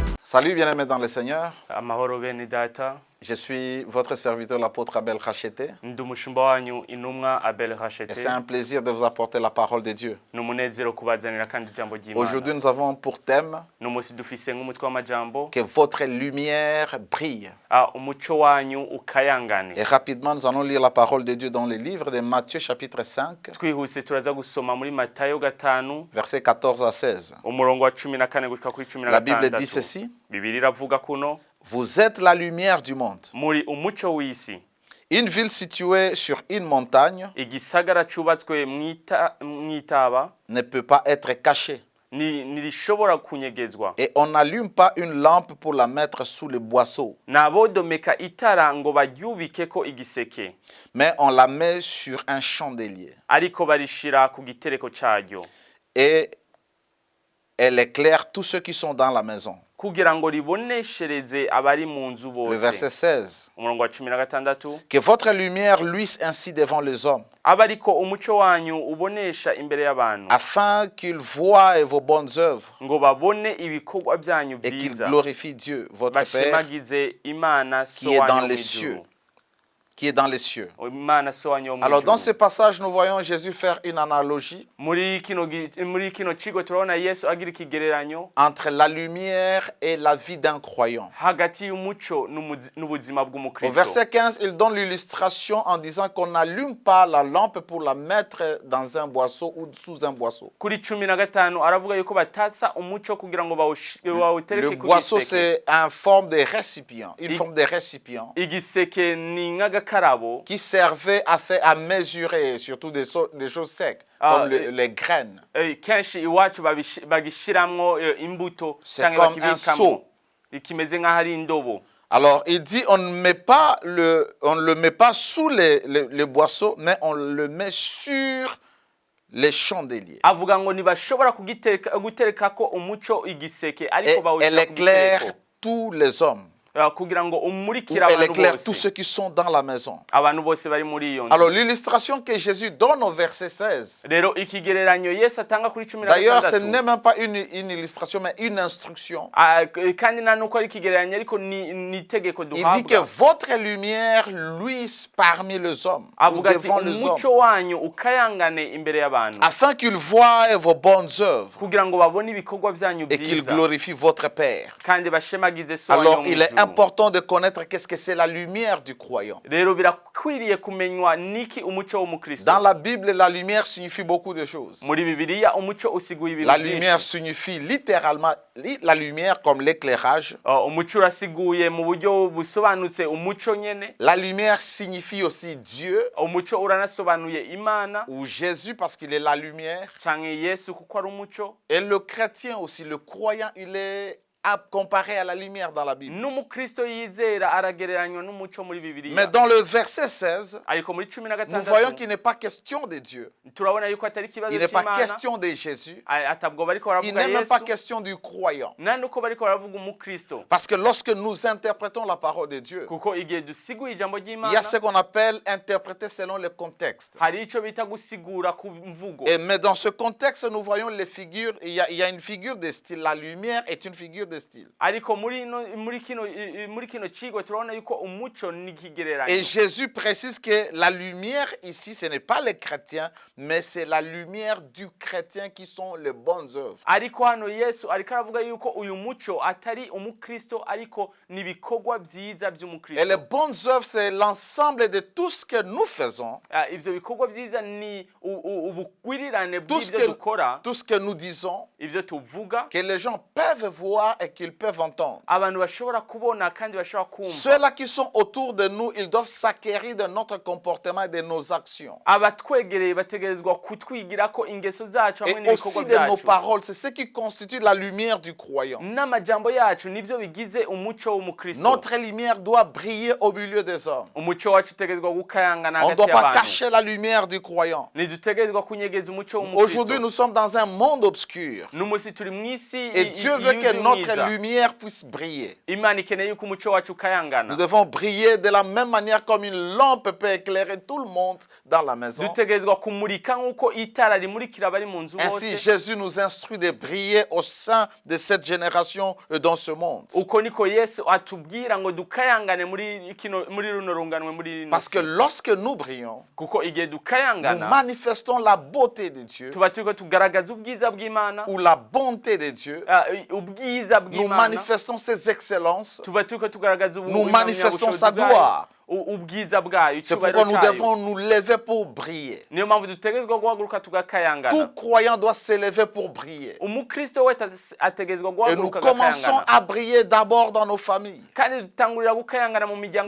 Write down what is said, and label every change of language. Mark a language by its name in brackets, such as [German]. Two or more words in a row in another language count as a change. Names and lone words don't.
[French] Salut bien-aimés dans le Seigneur. [Rundi] Amahoro bene data. [French] Je suis votre serviteur, l'apôtre Abel Rachete. [Rundi] Ndi umushumba wanyu intumwa Abel [French] Et Rachete. c'est un plaisir de vous apporter la parole de Dieu. [Rundi] Numunezero kubazanira kandi ijambo ry'Imana. [French] Aujourd'hui, nous avons pour thème [Rundi] Numusi dufise nk'umutwe w'amajambo. [French] que votre lumière brille. [Rundi] Umuco wanyu ukayangane. [French] Et rapidement, nous allons lire la parole de Dieu dans le livre de Matthieu chapitre 5, [Rundi] Twihuse turaza gusoma muri Matayo 5 [French] versets 14 à 16. [Rundi] umurongo wa 14 gushika kuri 16. [French] La Bible dit ceci: [Rundi] Bibiliya iravuga kuno [French] Vous êtes la lumière du monde. [Rundi] muri umuco w'isi. [French] Une ville située sur une montagne [Rundi] Igisagara cubatswe mwitaba [French] ne peut pas être cachée. [Rundi] nirishobora kunyegezwa. [French] Et on n'allume pas une lampe pour la mettre sous le boisseau, [Rundi] Nabodomeka itara ngo baryubikeko igiseke, [French] mais on la met sur un chandelier. [Rundi] ariko barishira ku gitereko caryo, [French] Et elle éclaire tous ceux qui sont dans la maison. [Rundi] kugira ngo riboneshereze abari mu nzu [French] Le verset [Rundi] bose. [French] 16. [Rundi] Umurongo wa 16. [French] Que votre lumière luise ainsi devant les hommes, [Rundi] Abariko umuco wanyu ubonesha imbere y'abantu, [French] afin qu'ils voient vos bonnes œuvres [Rundi] ngo babone ibikorwa byanyu [French] et qu'ils [Rundi] byiza, [French] glorifient Dieu, votre Père, [Rundi] bashemagize Imana so [French] qui est dans [Rundi] wanyu [French] les [Rundi] mu [French] cieux. [Rundi] ijuru. [French] Qui est dans les cieux. [Rundi] Imana so wanyu mu [French] Alors dans ce [Rundi] ijuru. [French] passage, nous voyons Jésus faire une analogie [Rundi] Muri kino cigo turabona Yesu agira ikigereranyo [French] entre la lumière et la vie d'un croyant. [Rundi] hagati y'umuco n'ubuzima [French] Au [Rundi] bw'umukristo. [French] verset 15, il donne l'illustration en disant qu'on n'allume pas la lampe pour la mettre dans un boisseau ou sous un boisseau. [Rundi] Kuri 15 aravuga yuko batatsa umuco kugira ngo [French] Le [Rundi] bawutereke ku [French] boisseau, [Rundi] giseke. [French] c'est une forme de récipient, une forme de récipient [Rundi] Igiseke ni nk'agakarabo [French] qui servait à mesurer surtout des choses secs, comme les graines. [Rundi] kenshi iwacu bagishiramwo imbuto [French] C'est [Rundi] canke [French] comme un [Rundi] bakibikamo. [French] seau. [Rundi] Ikimeze nk'aho ari indobo. [French] Alors, il dit, on ne le met pas sous les boisseaux, mais on le met sur les chandeliers. [Rundi] Avuga ngo ntibashobora guterekako umuco igiseke [French] Et [Rundi] ariko [French] elle [Rundi] bawushyira ku [French] éclaire [Rundi] gitereko. [French] tous les hommes. [Rundi] Kugira ngo [French] Ou [Rundi] umurikire [French] elle [Rundi] abantu [French] éclaire tous [Rundi] bose. [French] ceux qui sont dans la maison. [Rundi] Abantu bose bari muri iyo nzu. [French] Alors, l'illustration que Jésus donne au verset 16, [Rundi] Rero ikigereranyo Yesu atanga kuri [French] d'ailleurs, ce [Rundi] 16. [French] n'est même pas une illustration, mais une instruction. [Rundi] Kandi nta nuko ari ikigereranyo ariko ni itegeko [French] Il dit que [Rundi] duhabwa. [French] votre lumière luise parmi les hommes, ou [Rundi] Avuga ati [French] devant les hommes, [Rundi] umuco wanyu ukayangane imbere y'abantu, [French] afin qu'ils voient vos bonnes œuvres [Rundi] kugira ngo babone ibikorwa byanyu [French] et qu'ils [Rundi] byiza [French] glorifient votre Père. [Rundi] kandi bashemagize so wanyu [French] Alors, [Rundi] wo mu [French] il est [Rundi] ijuru. [French] important de connaître qu'est-ce que c'est la lumière du croyant. [Rundi] Rero birakwiriye kumenywa niki umuco w'umukristo. [French] Dans la Bible, la lumière signifie beaucoup de choses. [Rundi] Muri Bibiliya umuco usiguye ibintu [French] La lumière [Rundi] byinshi. [French] signifie littéralement la lumière comme l'éclairage. [Rundi] Umuco urasiguye mu buryo busobanutse umuco nyene. [French] La lumière signifie aussi Dieu [Rundi] Umuco uranasobanuye Imana [French] ou Jésus parce qu'il est la lumière. [Rundi] canke Yesu kuko ari umuco. [French] Et le chrétien aussi, le croyant, il est comparé à la lumière dans la Bible. [Rundi] N'umukristo yizera aragereranywa n'umuco muri Bibiliya. [French] Mais dans le verset 16, [Rundi] Ariko muri 16 [French] nous voyons qu'il n'est pas question de Dieu. [Rundi] turabona yuko atari ikibazo [French] Il n'est pas [Rundi] cy'Imana. [French] question de Jésus. [Rundi] Atabwo bariko [French] Il [Rundi] baravuga [French] n'est même pas [Rundi] Yesu. [French] question du croyant. [Rundi] Nta nuko bariko baravuga umukristo. [French] Parce que lorsque nous interprétons la parole de Dieu, [Rundi] Kuko igihe dusiguye ijambo [French] il y a [Rundi] ry'Imana [French] ce qu'on appelle interpréter selon le contexte. [Rundi] hari ico bita gusigura ku mvugo. [French] Mais dans ce contexte, nous voyons les figures. Il y a une figure de style. La lumière est une figure de style. [Rundi] Ariko muri kino cigo turabona yuko umuco ni [French] Et [Rundi] kigereranyo. [French] Jésus précise que la lumière ici, ce n'est pas les chrétiens, mais c'est la lumière du chrétien qui sont les bonnes œuvres. [Rundi] Ariko hano Yesu ariko aravuga yuko uyu muco atari umukristo ariko ni ibikorwa byiza [French] Et les [Rundi] by'umukristo. [French] bonnes œuvres, c'est l'ensemble de tout ce que nous faisons, [Rundi] Ivyo bikorwa byiza ni ubugwirirane [French] tout ce [Rundi] bw'ibyo dukora, [French] que nous disons, [Rundi] ivyo tuvuga, [French] que les gens peuvent voir et qu'ils peuvent entendre. [Rundi] abantu bashobora kubona kandi bashobora kumva. [French] Ceux-là qui sont autour de nous, ils doivent s'acquérir de notre comportement et de nos actions. [Rundi] Abatwegereye bategerezwa kutwigirako ingeso zacu hamwe [French] Et [Rundi] n'ibikorwa [French] aussi de nos [Rundi] byacu. [French] paroles. C'est ce qui constitue la lumière du croyant. [Rundi] N'amajambo yacu nivyo bigize umuco w'umukristo. [French] Notre lumière doit briller au milieu des hommes. [Rundi] Umuco wacu utegerezwa gukayangana [French] On ne [Rundi] hagati [French] doit pas [Rundi] y'abantu. [French] cacher la lumière du croyant. [Rundi] Ntidutegerezwa kunyegeza umuco w'umukristo. [French] Aujourd'hui, nous sommes dans un monde obscur. [Rundi] N'umusi turi mw'isi [French] Et Dieu veut que notre notre lumière puisse briller. [Rundi] Imana ikeneye yuko umuco wacu ukayangana. [French] Nous devons briller de la même manière comme une lampe peut éclairer tout le monde dans la maison. [Rundi] Dutegerezwa kumurika nkuko itara rimurikira abari mu nzu [French] Ainsi, [Rundi] bose. [French] Jésus nous instruit de briller au sein de cette génération et dans ce monde. [Rundi] Uko niko Yesu atubwira ngo dukayangane muri runo runganwe muri rino. [French] Parce que lorsque nous brillons, [Rundi] Kuko igihe [French] nous [Rundi] dukayangana [French] manifestons la beauté de Dieu [Rundi] tuba turiko tugaragaza ubwiza bw'Imana, [French] ou la bonté de Dieu. [Rundi] ubwiza [French] Nous [Rundi] bw'Imana. [French] manifestons ses excellences. [Rundi] Tuba turiko tugaragaza [French] Nous manifestons sa gloire. [Rundi] ubwiza bwayo. [French] C'est pourquoi nous devons nous lever pour briller. [Rundi] Niyo mpamvu dutegerezwa guhaguruka tugakayangana. [French] Tout croyant doit se lever pour briller. [Rundi] Umukristo wese ategerezwa [French] Et nous [Rundi] guhaguruka [French] commençons [Rundi] agakayangana. [French] à briller d'abord dans nos familles. [Rundi] Kandi dutangurira gukayangana mu miryango